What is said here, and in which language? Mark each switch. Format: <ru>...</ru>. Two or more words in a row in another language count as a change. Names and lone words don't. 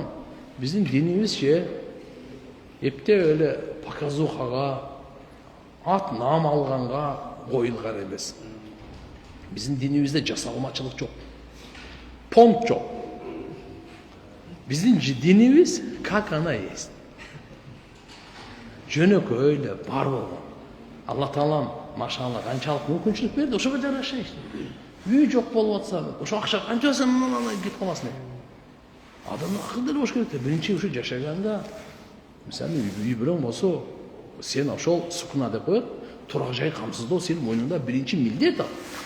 <ky>Биздин динибизче эптеп эле показухага, ат нам алганга коюлган эмес. Биздин динибизде жасалмачылык жок. Понт жок. Биздин динибиз</ky> <ru>как она есть.</ru> <ky>Жөнөкөй эле бар болгон. Алла Таалам машалла канчалык мүмкүнчүлүк берди, ошого жараша үй жок болуп атса, ошо акча канчасын алып кетип каласың. Адамдын акылы эле болуш керек да. Биринчи ушу жашаганда, мисалы үй бирең болсо, сен ошол сукуна деп коет, турак жай камсыздоо сенин мойнуңда биринчи милдет ал.</ky>